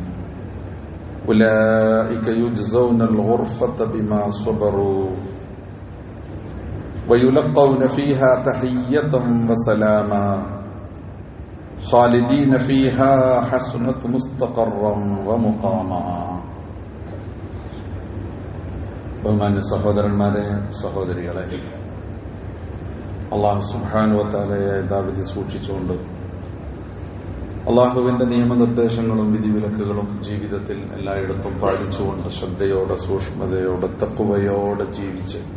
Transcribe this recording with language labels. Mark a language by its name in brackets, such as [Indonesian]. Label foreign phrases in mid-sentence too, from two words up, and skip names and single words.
[Arabic] أولئك يجزون الغرفة بما صبروا ويلقون فيها تحية وسلاما خالدين فيها حسنت مستقرا ومقاما. [Malayalam] ബഹുമാന്യ സഹോദരന്മാരെ, സഹോദരികളെ, [Arabic] الله سبحانه وتعالى [Malayalam] യഥാവിധി സൂക്ഷിച്ചുകൊണ്ട് അള്ളാഹുവിന്റെ നിയമനിർദ്ദേശങ്ങളും വിധിവിലക്കുകളും ജീവിതത്തിൽ എല്ലായിടത്തും പാലിച്ചുകൊണ്ട് ശ്രദ്ധയോടെ, സൂക്ഷ്മതയോടെ, തഖ്വയോടെ ജീവിച്ച്